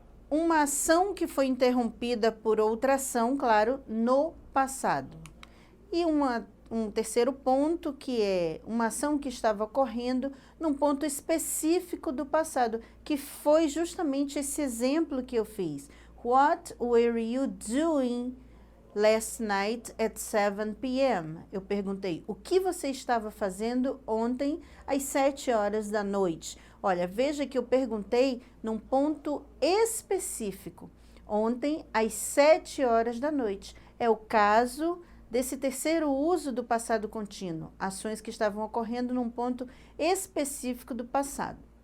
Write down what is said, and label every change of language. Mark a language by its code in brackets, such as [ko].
[pt] Uma ação que foi interrompida por outra ação, claro, no passado. E um terceiro ponto, que é uma ação que estava ocorrendo num ponto específico do passado, que foi justamente esse exemplo que eu fiz. [en] What were you doing last night at 7 p.m.? [pt] Eu perguntei, o que você estava fazendo ontem às 7 horas da noite? Olha, veja que eu perguntei num ponto específico. Ontem às 7 horas da noite. É o caso desse terceiro uso do passado contínuo, ações que estavam ocorrendo num ponto específico do passado.